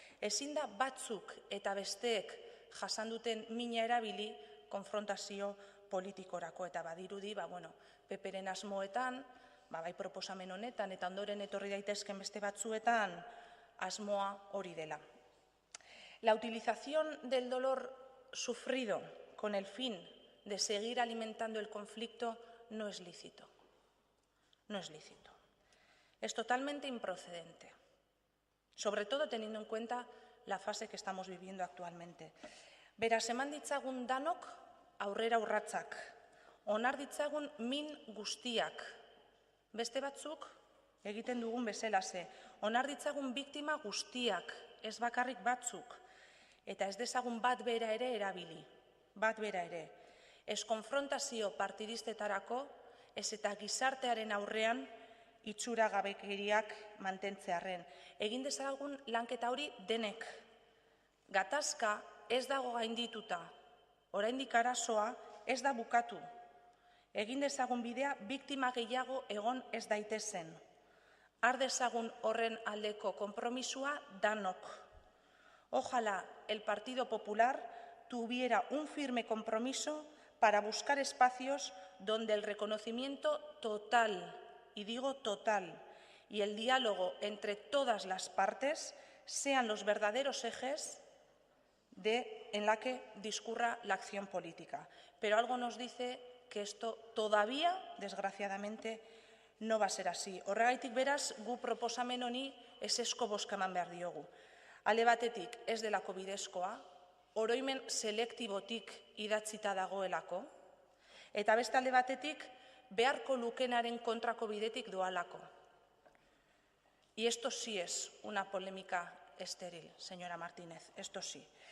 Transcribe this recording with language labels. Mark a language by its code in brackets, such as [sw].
[eu] Ezin da batzuk eta besteek jasan duten mina erabili konfrontazio politikorako, eta badirudi, PPren asmoetan, bai proposamen honetan, eta ondoren etorri daitezken beste batzuetan, asmoa hori dela. [es] La utilización del dolor sufrido con el fin de seguir alimentando el conflicto no es lícito. No es lícito. Es totalmente improcedente, sobre todo teniendo en cuenta la fase que estamos viviendo actualmente. [eu] Beraz, eman ditzagun danok aurrera urratsak, onar ditzagun min guztiak, beste batzuk egiten dugun bezalaxe, onar ditzagun biktima guztiak, ez bakarrik batzuk, eta ez dezagun bat bera ere erabili, bat bera ere. Ez konfrontazio partidistetarako, ez eta gizartearen aurrean itxura gabekeriak mantentzearren. Egin dezagun lanketa hori denek. Gatazka ez dago gaindituta. Oraindik arazoa ez da bukatu. Egin dezagun bidea biktima gehiago egon ez daitezen. Har dezagun horren aldeko konpromisua danok. [es] Ojalá el Partido Popular tuviera un firme compromiso para buscar espacios donde el reconocimiento total, y digo total, y el diálogo entre todas las partes sean los verdaderos ejes en la que discurra la acción política. Pero algo nos dice que esto todavía, desgraciadamente, no va a ser así. [eu] Horregaitik beraz, gu proposamen honi ezezko bozka eman behar diogu. Alde batetik ez delako bidezkoa, oroimen selektibotik idatzita dagoelako, eta beste alde batetik beharko lukenaren kontrako bidetik doalako. [es] Y esto sí es una polémica estéril, señora Martínez, esto sí.